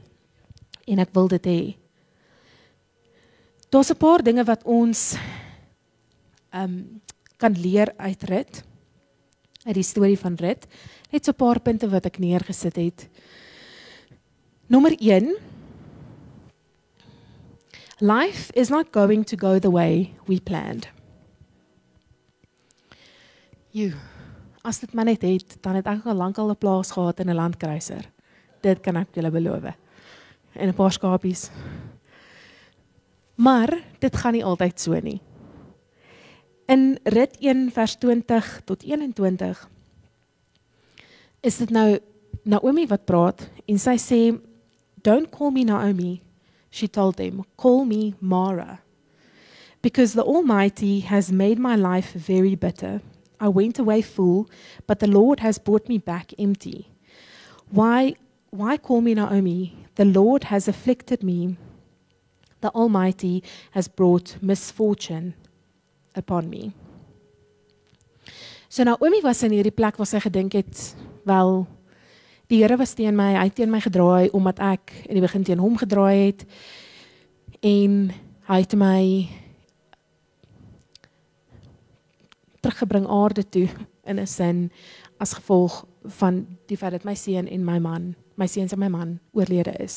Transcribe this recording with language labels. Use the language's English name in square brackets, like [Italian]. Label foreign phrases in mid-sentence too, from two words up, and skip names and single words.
[Afrikaans] En ek wil dit hê. Daar's 'n paar dinge wat ons kan leer uit Rut, uit die storie van Rut. Net so 'n paar punte wat ek neergesit het. Nommer 1, [English] life is not going to go the way we planned. [Afrikaans] As dit maar net het, dan het ek al lankal 'n plaas gehad in 'n landkruiser. Dit kan ek julle beloof. En 'n paar skapies. Maar dit gaan nie altyd so nie. In Rit 1 vers 20 tot 21 is dit nou Naomi wat praat en sy sê, [English] "Don't call me Naomi," she told them, "call me Mara. Because the Almighty has made my life very bitter. I went away full, but the Lord has brought me back empty. Why call me Naomi? The Lord has afflicted me. The Almighty has brought misfortune upon me." [Afrikaans] So Naomi was in hierdie plek waar sy gedink het, wel, die Here was teen my, hy het teen my gedraai, omdat ek in die begin teen hom gedraai het, en hy het my teruggebring aarde toe, in 'n sin, as gevolg van die feit dat my seun en my seuns en my man oorlede is.